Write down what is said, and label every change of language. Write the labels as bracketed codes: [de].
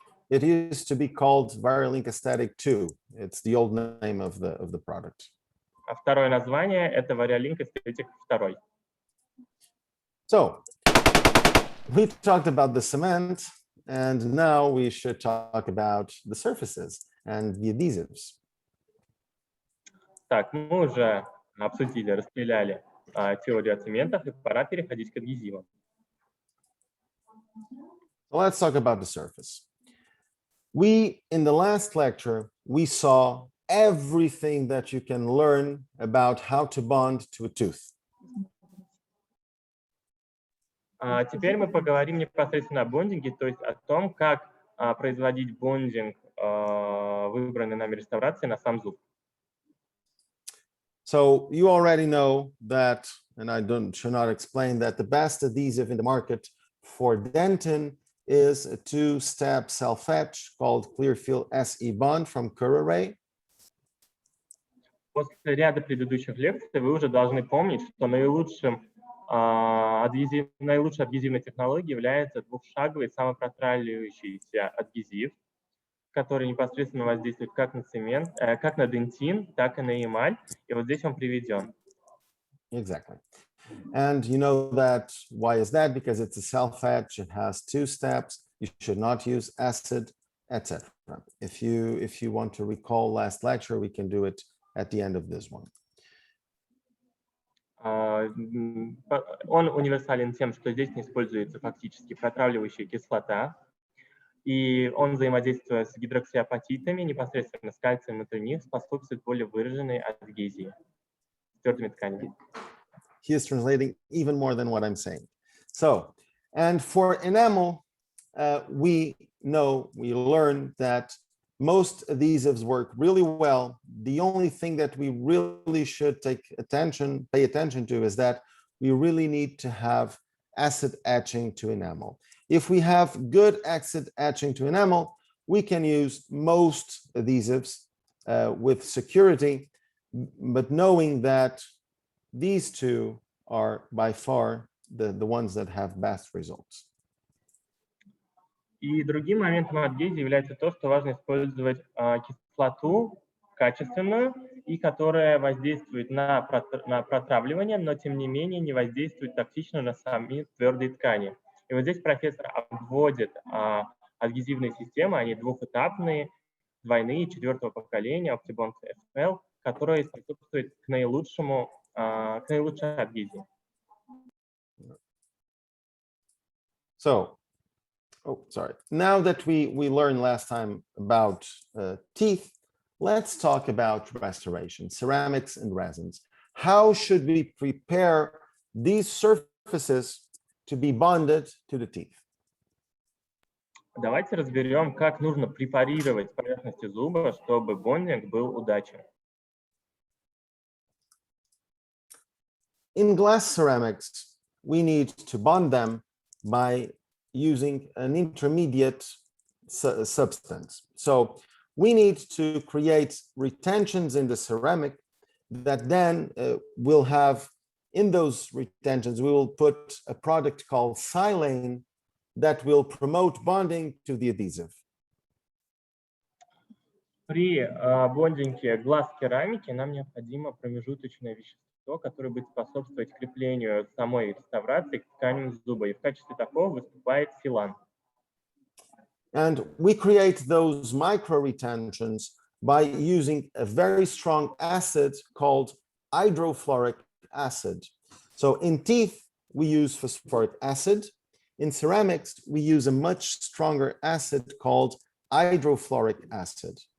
[en] It used to be called Variolink Aesthetic 2. It's the old name of the product. [ru] А второе название это Variolink Aesthetic 2. [en] So we talked about the cement, and now we should talk about the surfaces and the adhesives. [ru] Так, мы уже обсудили, распределяли теорию о цементах, и пора переходить к адгезивам. [en] So let's talk about the surface. In the last lecture, we saw everything that you can learn about how to bond to a tooth. [ru] Теперь мы поговорим непосредственно о бондинге, то есть о том, как производить бондинг выбранной нами реставрации на сам зуб. [en] So you already know that, and I should not explain that the best adhesive in the market for dentin is a two-step self-etch called Clearfield SE Bond from Ray. [ru] После ряда предыдущих лекций вы уже должны помнить, что наилучшей адгезивной технологией является двухшаговый самопротравливающийся адгезив, который непосредственно воздействует как на цемент, как на дентин, так и на эмаль. И вот здесь он приведен. [en] Exactly. And you know that, why is that? Because it's a self-etch, it has two steps, you should not use acid, etc. If you want to recall last lecture, we can do it at the end of this one. [ru] Он универсален тем, что здесь не используется фактически протравливающая кислота, и он, взаимодействуя с гидроксиапатитами, непосредственно с кальцием внутри них, способствует более выраженной адгезии с твердыми тканями. [en] He is translating even more than what I'm saying. So, and for enamel, we learned that most adhesives work really well. The only thing that we really should pay attention to is that we really need to have acid etching to enamel. If we have good acid etching to enamel, we can use most adhesives with security, but knowing that these two are by far the ones that have best results. [ru] И другим моментом адгезии является то, что важно использовать кислоту качественную, и которая воздействует на протравливание, но тем не менее не воздействует токсично на сами твердые ткани. И вот здесь профессор обводит адгезивные системы, они двухэтапные, двойные, четвертого поколения, OptiBond FL, которые способствуют к наилучшей адгезии. [en] So, now that we learned last time about teeth, let's talk about restoration, ceramics and resins. How should we prepare these surfaces to be bonded to the teeth? [ru] Давайте разберем, как нужно препарировать поверхности зуба, чтобы бондинг был удачен. [en] In glass ceramics, we need to bond them by using an intermediate substance. So we need to create retentions in the ceramic that then will have, in those retentions, we will put a product called silane that will promote bonding to the adhesive. [ru] При бондинге глаз керамики нам необходимо промежуточное вещество, которое будет способствовать креплению самой реставрации к тканям зуба. И в качестве такого выступает силан. [en] And we create those micro retentions by using a very strong acid called hydrofluoric acid. So in teeth, we use phosphoric acid. In ceramics, we use a much stronger acid called hydrofluoric acid.